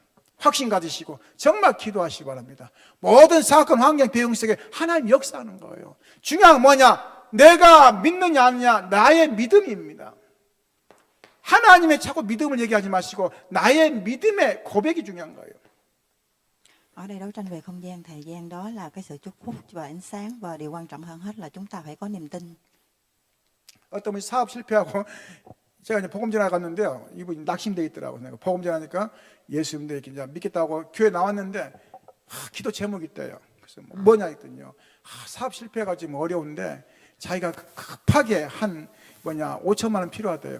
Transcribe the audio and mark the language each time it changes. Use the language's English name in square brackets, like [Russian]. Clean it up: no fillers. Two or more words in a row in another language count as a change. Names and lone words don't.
[Korean] 확신 가지시고 정말 기도하시기 바랍니다. 모든 사건, 환경, 배경 속에 하나님 역사하는 거예요. 중요한 건 뭐냐? 내가 믿느냐 아니냐, 나의 믿음입니다. 하나님의 자꾸 믿음을 얘기하지 마시고 나의 믿음의 고백이 중요한 거예요. [Vietnamese] Ở đây đấu tranh về không gian, thời gian đó là cái sự chúc phúc và ánh sáng, và điều quan trọng hơn hết là chúng ta phải có niềm tin. [Korean] 어떤 분이 사업 실패하고 제가 이제 복음 전화 갔는데요. 이분이 낙심돼 있더라고요. 내가 복음 전하니까 예수 믿겠다고 교회 나왔는데 기도 제목이 있대요. 그래서 뭐냐 했더니요. 사업 실패해가지고 어려운데 자기가 급하게 한 5천만 원 필요하대요.